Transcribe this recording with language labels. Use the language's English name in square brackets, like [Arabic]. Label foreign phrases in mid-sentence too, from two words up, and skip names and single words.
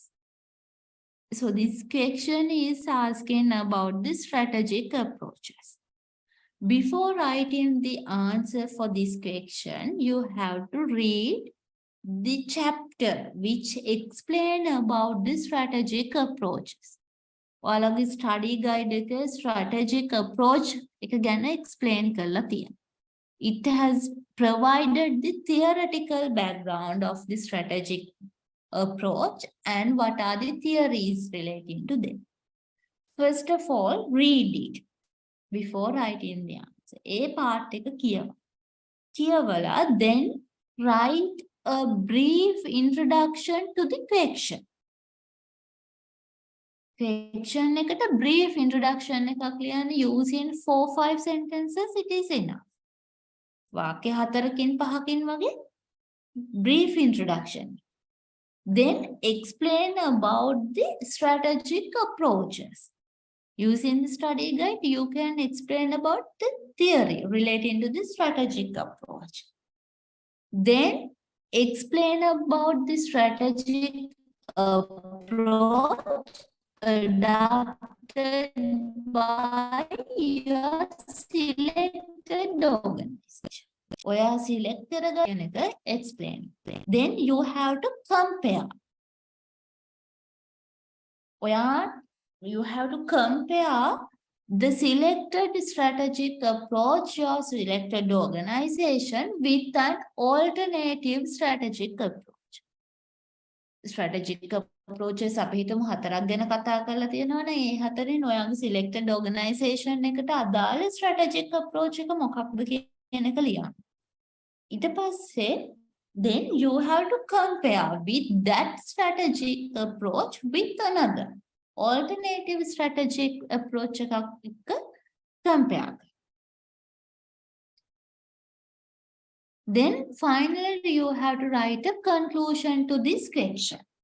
[English] So this question is asking about the strategic approaches. Before writing the answer for this question, you have to read the chapter which explain about the strategic approaches. [Sinhala] ඔයාලගේ [English] study guide [Sinhala] එකේ [English] strategic approach [Sinhala] එක ගැන explain කරලා තියෙනවා. [English] It has provided the theoretical background of the strategic approach and what are the theories relating to them. First of all, read it before writing the answer. A part [Sinhala] එක කියවලා [English] then write a brief introduction to the question. Question එකට brief introduction [Sinhala] එකක් ලියන්න [English] using 4-5 sentences it is enough. [Sinhala] වාක්‍ය 4කින් 5කින් වගේ [English] brief introduction. Then explain about the strategic approaches. Using the study guide, you can explain about the theory relating to the strategic approach. Then explain about the strategic approach adopted by your selected organization. [Sinhala] ඔයා select කරගෙන එක explain. [English] Then you have to compare. You have to compare the selected strategic approach or selected organization with an alternative strategic approach. Strategic approaches [Sinhala] අපි හිතමු හතරක් ගැන කතා කරලා තියෙනවනේ ඒ හතරෙන් ඔයාගේ [English] selected organization [Sinhala] එකට අදාළ [English] strategic approach [Sinhala] එක මොකක්ද කියන එක ලියන්න. ඊට පස්සේ [English] then you have to compare with that strategic approach with another alternative strategic approach එකක් compare. Then finally you have to write a conclusion to this question.